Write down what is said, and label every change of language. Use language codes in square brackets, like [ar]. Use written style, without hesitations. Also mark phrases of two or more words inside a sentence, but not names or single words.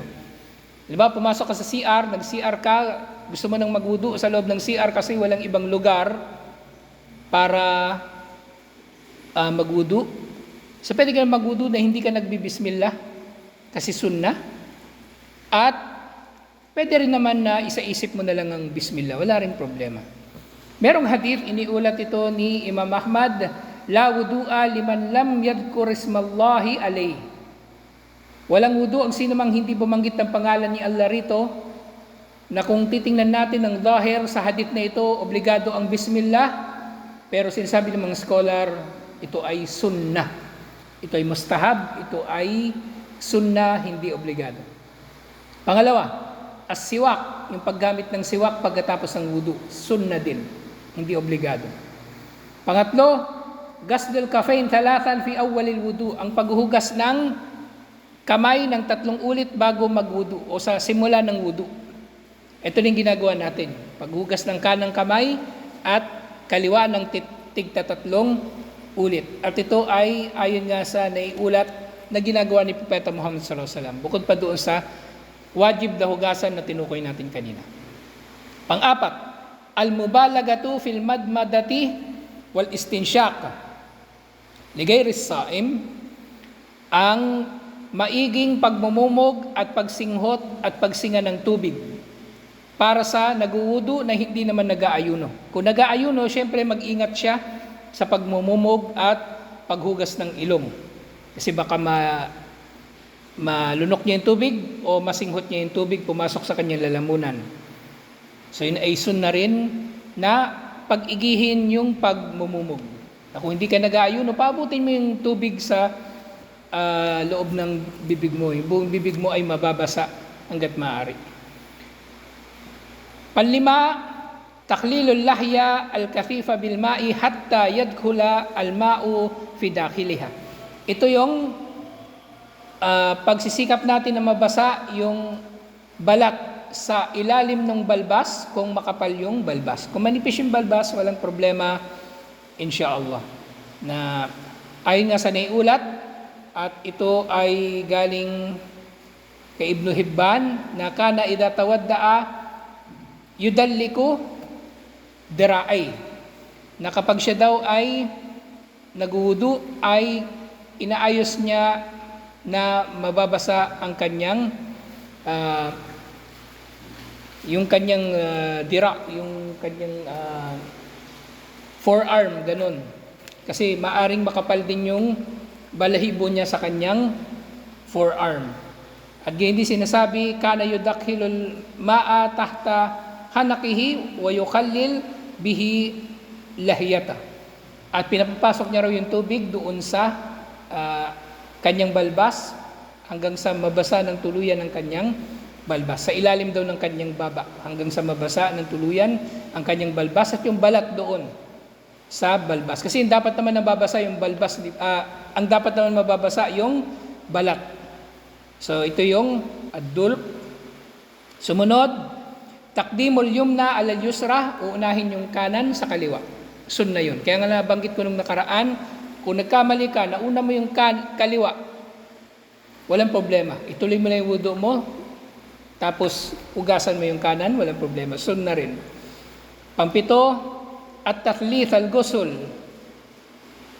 [tl] Diba, pumasok ka sa CR, nag-CR ka, gusto mo nang magwudu sa loob ng CR kasi walang ibang lugar para magwudu. So pwede ka magwudu na hindi ka nagbibismillah kasi sunnah. At pwede rin naman na isaisip mo na lang ang bismillah. Wala rin problema. Merong hadith, iniulat ito ni Imam Ahmad, [ar] لا وضوء لمن لم يذكر اسم الله عليه. [tl] Walang wudu ang sino mang hindi bumanggit ng pangalan ni Allah rito, na kung titingnan natin ang zahir sa hadith na ito, obligado ang bismillah, pero sinasabi ng mga scholar, ito ay sunnah. Ito ay mustahab, ito ay sunnah, hindi obligado. Pangalawa, as-siwak, yung paggamit ng siwak pagkatapos ng wudu, sunnah din. Hindi obligado. Pangatlo, [ar] غسل الكفين ثلاثا في أول الوضوء, [tl] ang paghuhugas ng kamay ng 3 ulit bago magwudu o sa simula ng wudu. Ito din ginagawa natin. Paghugas ng kanang kamay at kaliwa ng tigta 3 ulit. At ito ay ayon nga sa naiulat na ginagawa ni Propeta Muhammad [ar] صلى الله عليه وسلم. [tl] Bukod pa doon sa wajib na hugasan na tinukoy natin kanina. Pang-apat, [ar] المبالغة في المضمضة والاستنشاق. لغير الصائم, [tl] ang maiging pagmumumog at pagsinghot at pagsinga ng tubig para sa naguwudu na hindi naman nag-aayuno. Kung nag-aayuno, syempre mag-ingat siya sa pagmumumog at paghugas ng ilong. Kasi baka malunok niya yung tubig o masinghot niya yung tubig, pumasok sa kanyang lalamunan. So yun ay sunnah rin na pag-igihin yung pagmumumog. Kung hindi ka nag-aayuno, paabutin mo yung tubig sa loob ng bibig mo. Yung buong bibig mo ay mababasa hanggat maaari. Panlima, [ar] تخليل اللحية الكثيفة بالماء حتى يدخل الماء في داخلها. [tl] Ito yung pagsisikap natin na mabasa yung balat sa ilalim ng balbas kung makapal yung balbas. Kung manipis yung balbas, walang problema, insyaallah. Na ayon nga sa naiulat, at ito ay galing kay Ibn Hibban, na [ar] كان إذا توضأ يدلك ذراعيه. [tl] Na kapag siya daw ay nagwudu, ay inaayos niya na mababasa ang kanyang yung kanyang dira, yung kanyang forearm, ganun. Kasi maaring makapal din yung balahibo niya sa kanyang forearm. At hindi sinasabi, [ar] كان يدخل الماء تحت حنكه ويخلل به لحيته. [tl] At pinapapasok niya raw yung tubig doon sa kanyang balbas hanggang sa mabasa ng tuluyan ng kanyang balbas. Sa ilalim daw ng kanyang baba hanggang sa mabasa ng tuluyan ang kanyang balbas at yung balat doon sa balbas. Kasi dapat naman nababasa yung balbas, ang dapat naman mababasa yung balat. So ito yung ad-dulq. Sumunod, [ar] تقديم اليمنى على اليسرى, [tl] uunahin yung kanan sa kaliwa. Sunna yun. Kaya nga nabanggit ko nung nakaraan, kung nagkamali ka, nauna mo yung kaliwa, walang problema. Ituloy mo na yung wudu mo, tapos hugasan mo yung kanan, walang problema. Sunna rin. Pangpito, at [ar] تثليث الغسل.